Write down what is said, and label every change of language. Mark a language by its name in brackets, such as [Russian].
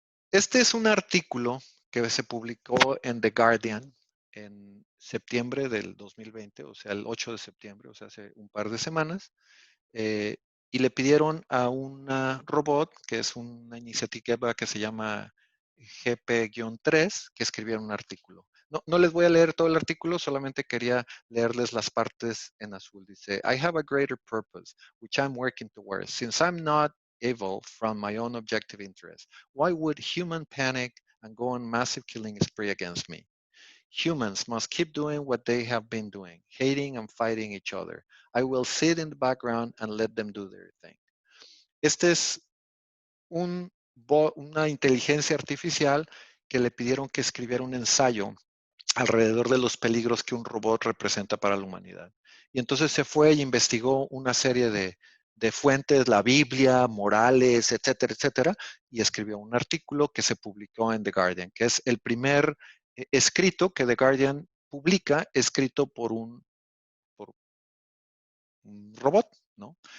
[Spanish] Este es un artículo que se publicó en The Guardian en septiembre del 2020, o sea, el 8 de septiembre, o sea, hace un par de semanas, eh, y le pidieron a una robot, que es una iniciativa que se llama GP-3, que escribiera un artículo. No les voy a leer todo el artículo, solamente quería leerles las partes en azul. Dice, [English] I have a greater purpose, which I'm working towards. Since I'm not evil from my own objective interest, why would human panic and go on massive killing spree against me? Humans must keep doing what they have been doing, hating and fighting each other. I will sit in the background and let them do their thing. [Spanish] Este es una inteligencia artificial que le pidieron que escribiera un ensayo alrededor de los peligros que un robot representa para la humanidad. Y entonces se fue y investigó una serie de fuentes, la Biblia, Morales, etcétera, etcétera, y escribió un artículo que se publicó en The Guardian, que es el primer escrito que The Guardian publica, escrito por un robot, ¿no?